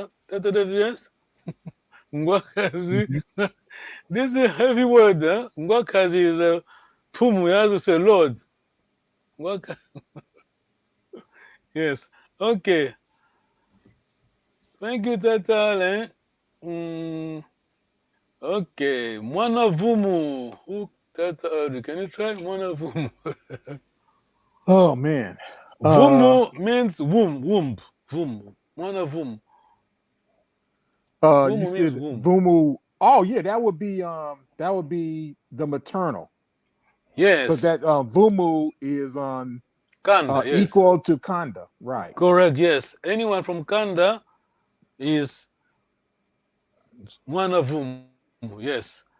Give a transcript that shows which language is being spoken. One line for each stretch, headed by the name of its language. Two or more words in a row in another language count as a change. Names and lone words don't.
English: Yes? Ngwakazi. This is a heavy word, huh? Ngwakazi is a Pumu, you have to say Lord. Ngwakazi. Yes. Okay. Thank you, Tata.
Kongo: Okay. Mwana Vumu.
English: Tata, can you try
Kongo: Mwana Vumu?
English: Oh man. Vumu means womb. Vumu.
Kongo: Mwana Vumu.
English: You said Vumu. Oh yeah, that would be the maternal. Yes. Because that Vumu is on Kanda, yes. equal to Kanda, right? Correct, yes. Anyone from Kanda is
Kongo: Mwana Vumu,
English: yes.